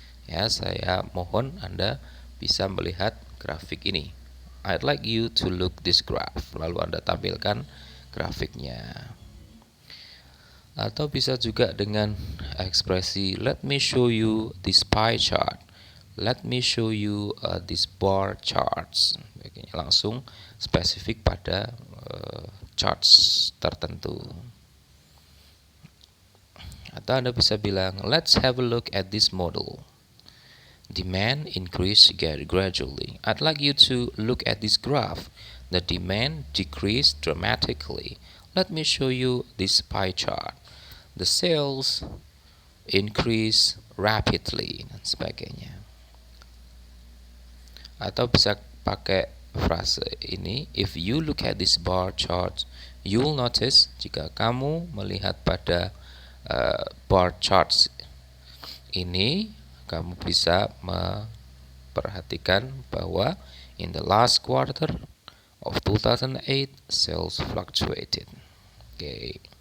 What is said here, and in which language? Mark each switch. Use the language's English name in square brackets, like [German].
[Indonesian] Ya, saya mohon Anda bisa melihat grafik ini. [English] I'd like you to look this graph. [Indonesian] Lalu Anda tampilkan grafiknya. Atau bisa juga dengan ekspresi [English] let me show you this pie chart. let me show you this bar charts. [Indonesian] Langsung spesifik pada charts tertentu. Atau Anda bisa bilang, [English] let's have a look at this model. Demand increased gradually. I'd like you to look at this graph. The demand decreased dramatically. Let me show you this pie chart. The sales increase rapidly, [Indonesian] dan sebagainya. Atau bisa pakai frase ini, [English] if you look at this bar chart, you'll notice, [Indonesian] jika kamu melihat pada bar charts ini, kamu bisa memperhatikan bahwa [English] in the last quarter of 2008 sales fluctuated. Oke.